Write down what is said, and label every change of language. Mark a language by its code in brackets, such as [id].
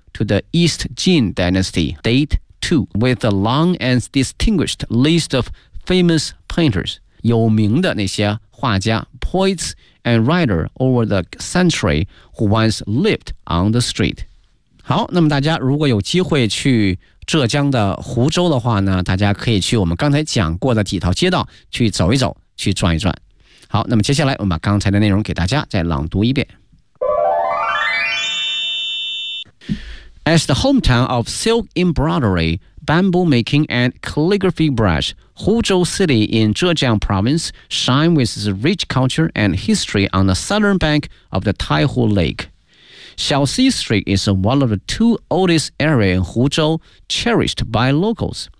[en] to the East Jin Dynasty, Date 2, with a long and distinguished list of famous painters, [zh] 有名的那些画家 [en] poets and writers over the century who once lived on the street. [zh] 好，那么大家如果有机会去浙江的湖州的话呢，大家可以去我们刚才讲过的几条街道去走一走，去转一转。好，那么接下来我们把刚才的内容给大家再朗读一遍。 [en] As the hometown of silk embroidery, bamboo making and calligraphy brush, Huzhou City in Zhejiang Province shine with its rich culture and history on the southern bank of the Taihu Lake. Xiaoxi Street is one of the two oldest areas in Huzhou cherished by locals.